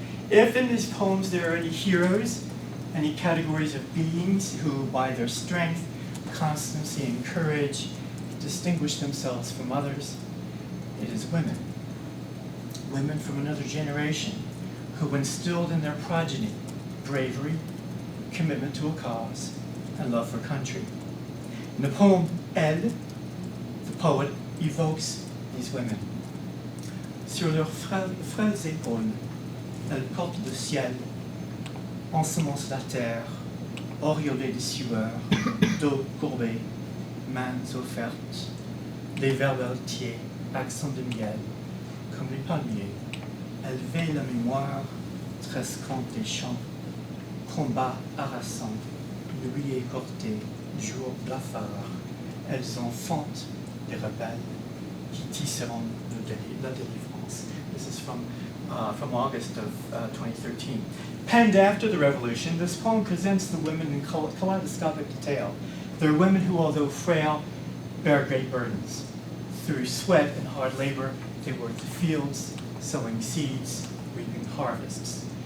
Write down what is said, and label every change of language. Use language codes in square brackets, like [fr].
[en] If in these poems there are any heroes, any categories of beings who, by their strength, constancy, and courage, distinguish themselves from others, it is women. Women from another generation who instilled in their progeny bravery, commitment to a cause, and love for country. In the poem Elle, the poet evokes these women. [fr] Sur leurs frêles épaules, elles portent le ciel, ensemencent la terre, auréolées de sueur, dos courbés, mains offertes, les verbes altiers, accents de miel, comme les palmiers. Elles veillent la mémoire, tresquant des champs, combat harassant, nuit écortée, jour blafard. Elles enfantent les rebelles qui tisseront la délivrance. [en] This is from August of 2013. Penned after the revolution, this poem presents the women in kaleidoscopic detail. They're women who, although frail, bear great burdens. Through sweat and hard labor, they work the fields, sowing seeds, reaping harvests.